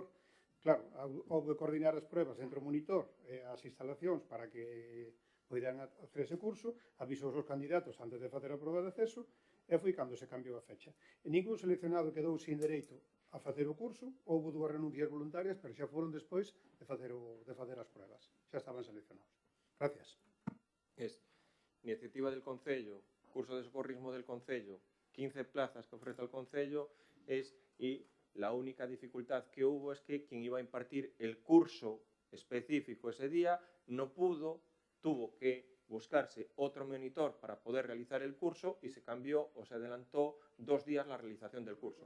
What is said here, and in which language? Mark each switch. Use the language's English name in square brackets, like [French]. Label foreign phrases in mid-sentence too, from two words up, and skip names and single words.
[Galician] Claro, houve que coordinar as pruebas entre o monitor e as instalacións para que poidan hacer ese curso, avisou os candidatos antes de facer a prova de acceso, e foi cando se cambiou a fecha. E ningún seleccionado quedou sin dereito a facer o curso, houve 2 renuncias voluntarias, pero xa foron despois de facer as pruebas. Xa estaban seleccionados. [Spanish] Gracias. Es iniciativa del Concello, curso de socorrismo del Concello, 15 plazas que ofrece el Concello, y la única dificultad que hubo es que quien iba a impartir el curso específico ese día no pudo, tuvo que buscarse otro monitor para poder realizar el curso y se cambió o se adelantó 2 días la realización del curso.